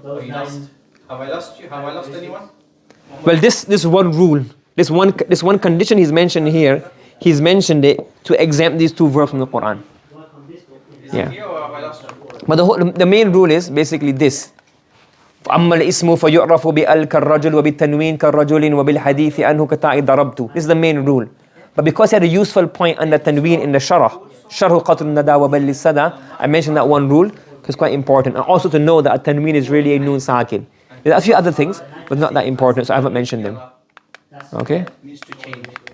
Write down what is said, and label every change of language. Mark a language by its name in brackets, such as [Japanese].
[English] those you lost? Have I lost you? Have I lost anyone? Well, this one rule, this one condition he's mentioned here, he's mentioned it to exempt these two verbs from the Quran. work on this book. Is Yeah. it here or have I lost you? But the main rule is basically this. [Arabic] أما الاسم فيعرف بأل كالرجل وبالتنوين كالرجل وبالحديث عنه كتاء ضربت. [English] This is the main rule. But because he had a useful point under tanween in the شرح قطر الندى وبل السدى, I mentioned that one rule because it's quite important. And also to know that a tanween is really a noon sakin. There are a few other things, but not that important, so I haven't mentioned them. Okay? Means to change.